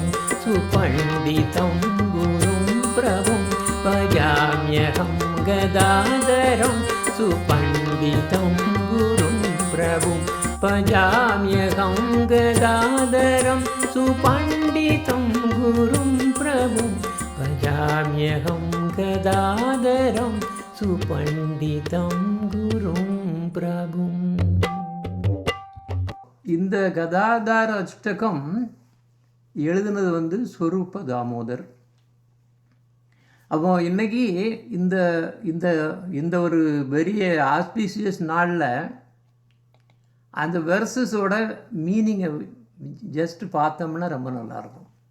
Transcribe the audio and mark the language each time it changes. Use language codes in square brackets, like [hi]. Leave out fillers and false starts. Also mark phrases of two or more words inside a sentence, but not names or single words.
[sa] सुपण्डितं गुरुं प्रभुं भजाम्यहं गदाधरं सुपण्डितं गुरुं प्रभुं भजाम्यहं गदाधरं सुपण्डितं गुरुं प्रभुं भजाम्यहं गदाधरं सुपण्डितं गुरुं प्रभुं [ta] இந்த கதாதார அஷ்டகம் எழுதுனது வந்து ஸ்வரூப தாமோதர். அப்போ இன்னைக்கு இந்த இந்த இந்த ஒரு பெரிய ஆஸ்பீசியஸ் நாளில் அந்த வெர்சஸோட மீனிங்கை ஜஸ்ட் பார்த்தோம்னா ரொம்ப நல்லாயிருக்கும்.